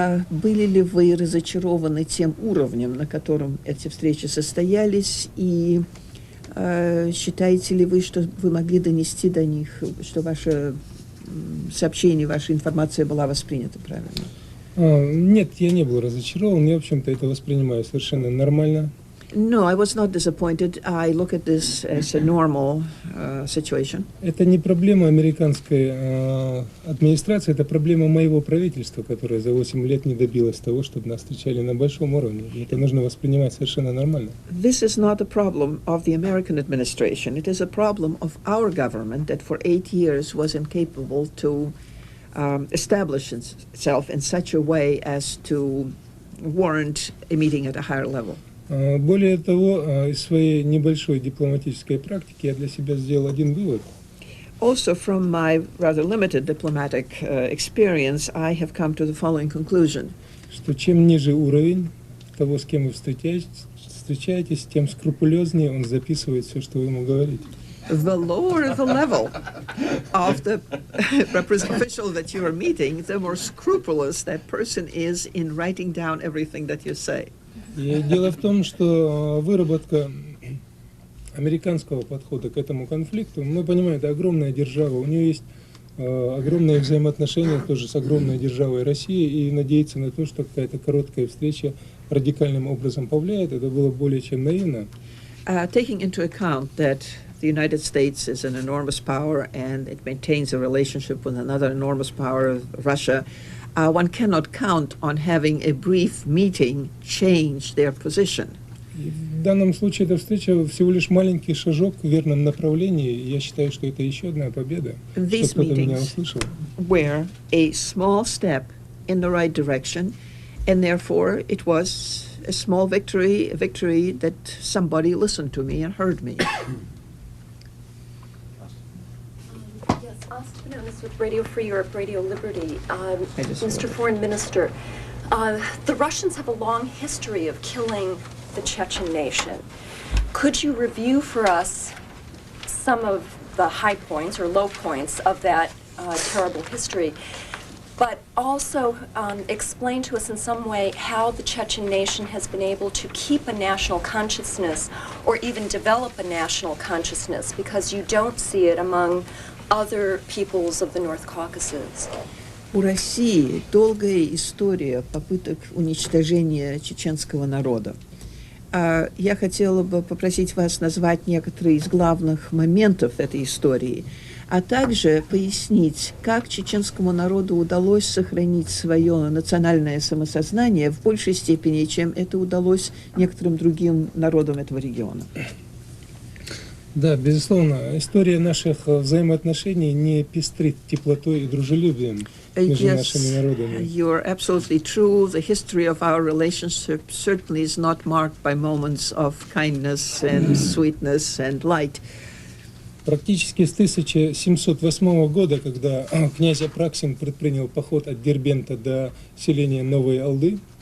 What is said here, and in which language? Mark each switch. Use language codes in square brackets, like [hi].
[ru] Были ли вы разочарованы тем уровнем, на котором эти встречи состоялись, и считаете ли вы, что вы могли донести до них, что ваше сообщение, ваша информация была воспринята правильно? Нет, я не был разочарован. Я, в общем-то, это воспринимаю совершенно нормально. [en] No, I was not disappointed. I look at this as a normal situation. [ru] Это не проблема американской администрации, это проблема моего правительства, которое за 8 лет не добилось того, чтобы нас встречали на большом уровне. И это нужно воспринимать совершенно нормально. [en] This is not a problem of the American administration. It is a problem of our government that for 8 years was incapable to establish itself in such a way as to warrant a meeting at a higher level. [ru] Более того, из своей небольшой дипломатической практики я для себя сделал один вывод. [en] Also, from my rather limited diplomatic experience, I have come to the following conclusion. [ru] Что чем ниже уровень того, с кем вы встречаетесь, тем скрупулезнее он записывает все, что вы ему говорите. [en] The lower the level of the official that you are meeting, the more scrupulous that person is in writing down everything that you say. [ru] И дело в том, что выработка американского подхода к этому конфликту, мы понимаем, это огромная держава, у нее есть огромные взаимоотношения тоже с огромной державой России, и надеяться на то, что какая-то короткая встреча радикальным образом повлияет, это было более чем наивно. [en] Taking into account that the United States is an enormous power and it maintains a relationship with another enormous power, Russia, one cannot count on having a brief meeting change their position. [ru] И в данном случае эта встреча всего лишь маленький шажок в верном направлении, и я считаю, что это еще одна победа, что кто-то меня услышал. [en] Were a small step in the right direction, and therefore it was a small victory, a victory that somebody listened to me and heard me. Yes, Asta Benonis with Radio Free Europe, Radio Liberty. Mr. wondered. Foreign Minister, the Russians have a long history of killing the Chechen nation. Could you review for us some of the high points or low points of that terrible history, but also explain to us in some way how the Chechen nation has been able to keep a national consciousness or even develop a national consciousness, because you don't see it among other peoples of the North Caucasus? [ru] У России долгая история попыток уничтожения чеченского народа. Я хотела бы попросить вас назвать некоторые из главных моментов этой истории, а также пояснить, как чеченскому народу удалось сохранить свое национальное самосознание в большей степени, чем это удалось некоторым другим народам этого региона. Да, безусловно, история наших взаимоотношений не пестрит теплотой и дружелюбием между нашими народами. [en] You're absolutely true. The history of our relationship certainly is not marked by moments of kindness and sweetness and light. [ru] Практически с 1708 года, когда князь Апраксин предпринял поход от Дербента до селения Новой Алды,